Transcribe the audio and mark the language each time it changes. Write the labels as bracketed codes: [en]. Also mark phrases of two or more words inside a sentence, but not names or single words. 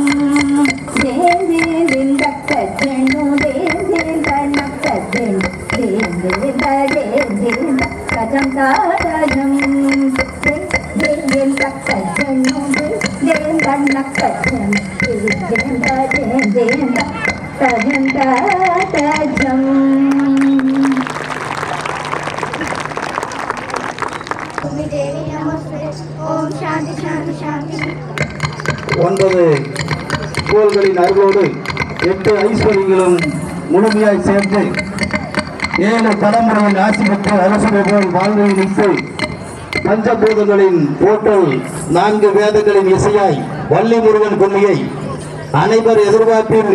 [sa] தேம் தேம் தேம் தக்க ஜண்ணு தேம் தேம் தனக்க ஜண்ணு தேம் தேம் தேம் தேம் கஜம் தா கஜம் தேம் தேம் தக்க ஜண்ணு தேம் தனக்க ஜண்ணு தேம் தேம் தேம் கஜம் தா கஜம் देवी नमस्ते ओम शांति शांति शांति [ta] 9 கோள்களின் அருளோடு 8 ஐஸ்வர்யங்களும் முழுமையாய் சேர்ந்து 7 தலைமுறையின் ஆட்சி பெற்று அரசுரை போல் வாழ்வை நிற்று பஞ்சபூதங்களின் போற்றல் 4 வேதங்களின் இசையாய் வள்ளி முருகன் கொள்கையை அனைவர் எதிர்பார்ப்பில்